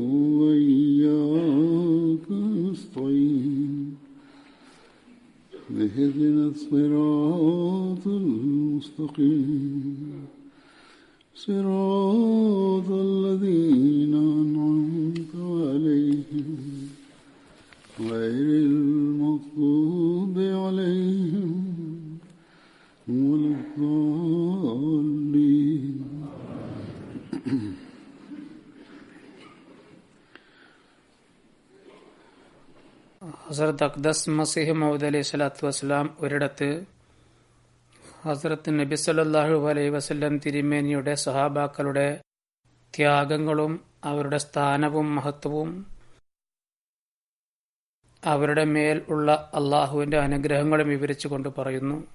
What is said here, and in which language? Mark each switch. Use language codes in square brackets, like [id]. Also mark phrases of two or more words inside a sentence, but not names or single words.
[ar] وإياك نستعين اهدنا الصراط المستقيم صراط الذين أنعمت عليهم غير المغضوب عليهم ولا الضالين. [ml] ഹസ്രത്ത് അഖ്ദസ് മസീഹ് മൗദ് [ar] عليه الصلاة والسلام [ml] ഒരിടത്ത് ഹസ്രത്ത് നബി [ar] صلى الله عليه وسلم [ml] തിരുമേനിയുടെ സഹാബാക്കളുടെ ത്യാഗങ്ങളും അവരുടെ സ്ഥാനവും മഹത്വവും അവരുടെ മേൽ ഉള്ള അള്ളാഹുവിന്റെ അനുഗ്രഹങ്ങളും വിവരിച്ചുകൊണ്ട് പറയുന്നു.